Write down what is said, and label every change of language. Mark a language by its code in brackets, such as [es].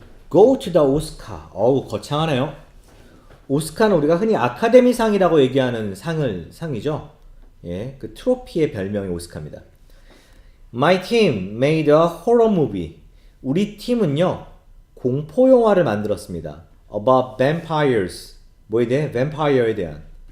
[en] Go to the Oscar. [ko] 어우 거창하네요. 오스카는 우리가 흔히 아카데미상이라고 얘기하는 상이죠. 예, 그 트로피의 별명이 오스카입니다. [en] My team made a horror movie. [ko] 우리 팀은요 공포 영화를 만들었습니다. [en] About vampires. [ko] 뭐에 대해? Vampire에 대한.